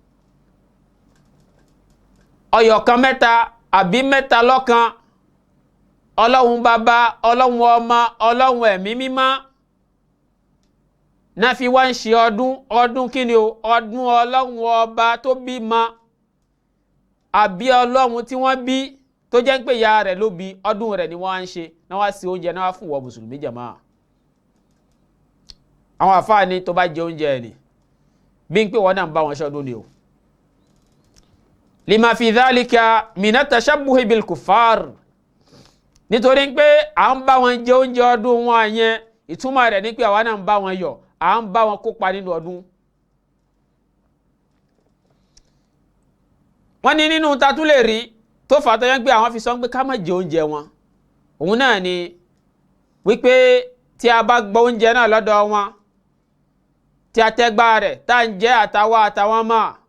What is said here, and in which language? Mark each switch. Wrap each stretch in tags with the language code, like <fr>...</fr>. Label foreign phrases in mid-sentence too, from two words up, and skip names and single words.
<yo>ọ̀yọ̀kan mẹ́ta àbí mẹ́ta lọ́kan Ọlọ́run bàbá Ọlọ́run ọmọ Ọlọ́run ẹ̀mí mímọ́ náà fi wá ń ṣe ọdún kí ni o ọdún Ọlọ́run ọba tó bímọ àbí Ọlọ́run tí wọ́n bí tó jẹ́ pé ìyá rẹ̀ ló bí ọdún rẹ̀ ni wọ́n á ń ṣe náà wá sí oúnjẹ náà fún wọn mùsùlùmí jàmáà. àwọn àfáà ní tó bá jẹ oúnjẹ ẹ̀ ni bí n pé wọ́n náà ń bá wọn ṣọdún ni o.</yo> <ar>لما في ذلك من التشبه بالكفار</ar> <yo>nítorí pé à ń bá wọn jẹ oúnjẹ ọdún wọn yẹn ìtumọ̀ rẹ̀ ní pé àwa náà ń bá wọn yọ̀ à ń bá wọn kópa nínú ọdún. wọ́n ní nínú tatú lè rí tó fà tó yẹn pé àwọn fi sọ pé ká má jẹ oúnjẹ wọn òun náà ni wípé tí a bá gbọ́ oúnjẹ náà lọ́dọ̀ wọn tí a tẹ́gbà rẹ̀ tá à ń jẹ àtàwọn mọ́</yo>